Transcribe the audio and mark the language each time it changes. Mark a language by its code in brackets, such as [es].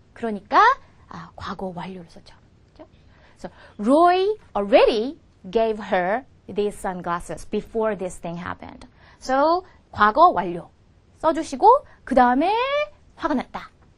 [ko] 그러니까 과거 완료를 썼죠. [en] So Roy already gave her these sunglasses before this thing happened. [ko] So 과거 완료 써주시고 그 다음에 화가 났다.